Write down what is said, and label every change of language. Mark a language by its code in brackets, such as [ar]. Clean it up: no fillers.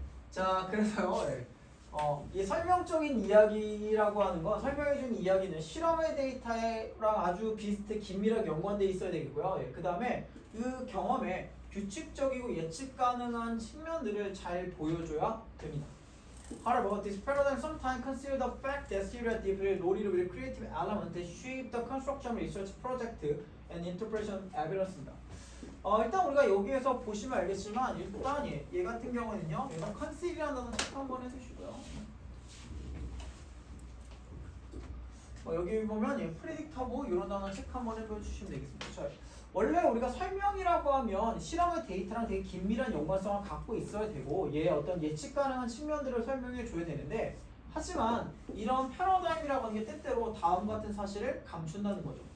[ko] 자, 그래서요. 예. 이 설명적인 이야기라고 하는 건 설명해준 이야기는 실험의 데이터랑 아주 비슷해 긴밀하게 연관돼 있어야 되겠고요. 예. 그 다음에 그 경험에 규칙적이고 예측 가능한 측면들을 잘 보여줘야 됩니다. [en] However, this paradigm sometimes considers the fact that stereotypes loaded with creative elements that shape the construction of research project and interpretation evidence입니다. [ko] 일단 우리가 여기에서 보시면 알겠지만 일단 얘 같은 경우는요. 일단 conceiv이라는 단어 체크 한번 해주시고요. 여기 보면 predictable 이런 단어 체크 한번 해주시면 되겠습니다. 자, 원래 우리가 설명이라고 하면 실험의 데이터랑 되게 긴밀한 연관성을 갖고 있어야 되고 얘의 어떤 예측 가능한 측면들을 설명해 줘야 되는데 하지만 이런 패러다임이라고 하는 게 때때로 다음 같은 사실을 감춘다는 거죠.